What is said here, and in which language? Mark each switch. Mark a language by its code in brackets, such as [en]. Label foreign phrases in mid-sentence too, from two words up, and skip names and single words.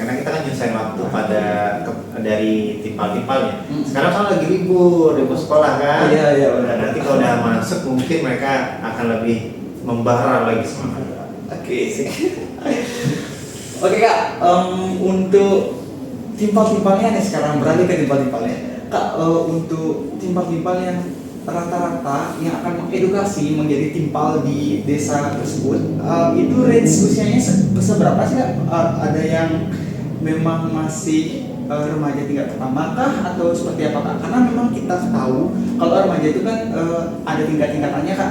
[id] Karena kita kan nyusahin waktu dari timpal-timpalnya. Sekarang kan lagi libur sekolah kan. Iya benar. Nanti kalau udah masuk mungkin mereka akan lebih membara lagi semangat. Oke Kak, untuk timpal-timpalnya nih, sekarang beralih ke timpal-timpalnya Kak. Untuk timpal-timpal yang rata-rata yang akan mengedukasi menjadi timpal di desa tersebut, itu range usianya seberapa sih Kak? Ada yang memang masih remaja tingkat pertama kah, atau seperti apa Kak? Karena memang kita tahu kalau remaja itu kan ada tingkat-tingkatannya Kak.